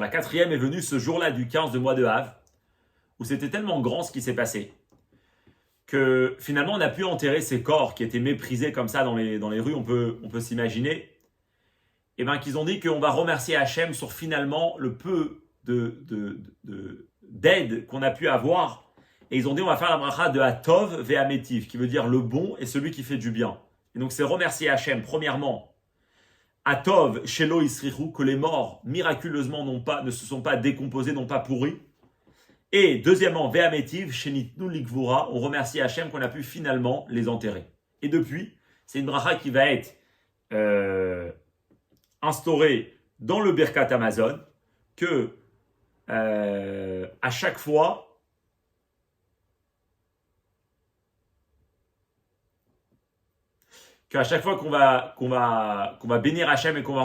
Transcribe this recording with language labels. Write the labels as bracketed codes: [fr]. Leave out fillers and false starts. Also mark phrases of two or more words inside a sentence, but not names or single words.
[fr] La 4e est venue ce jour-là du 15 de mois de Av, où c'était tellement grand ce qui s'est passé, que finalement on a pu enterrer ces corps qui étaient méprisés comme ça dans les rues, on peut s'imaginer, et bien qu'ils ont dit qu'on va remercier Hachem sur finalement le peu d'aide qu'on a pu avoir, et ils ont dit on va faire la bracha de [he] הטוב והמטיב, [fr] qui veut dire le bon et celui qui fait du bien. Et donc c'est remercier Hachem, premièrement, [he] הטוב שלא הסריחו, [fr] que les morts miraculeusement ne se sont pas décomposés, n'ont pas pourri. Et deuxièmement, [he] והמטיב שניתנו לקבורה, [fr] on remercie Hachem qu'on a pu finalement les enterrer. Et depuis, c'est une bracha qui va être instaurée dans le Birkat Amazon, que à chaque fois, qu'on va bénir Hachem et qu'on va